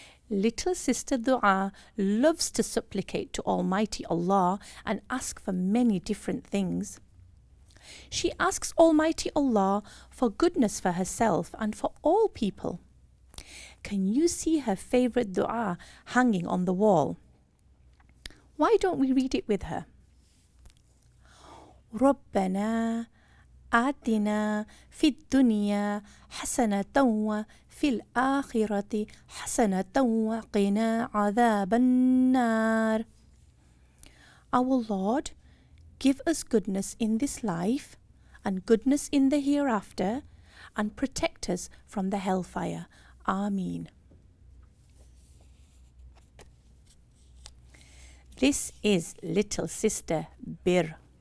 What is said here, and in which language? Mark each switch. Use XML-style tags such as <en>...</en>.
<en>Little sister Dua loves to supplicate to Almighty Allah and ask for many different things. She asks Almighty Allah for goodness for herself and for all people. Can you see her favorite dua hanging on the wall? Why don't we read it with her?</en> <ar>ربنا آتنا في الدنيا حسنة وفي الآخرة حسنة وقنا عذاب النار.</ar> <en>Our Lord, give us goodness in this life and goodness in the hereafter and protect us from the hellfire. Ameen. This is little sister Bir.</en>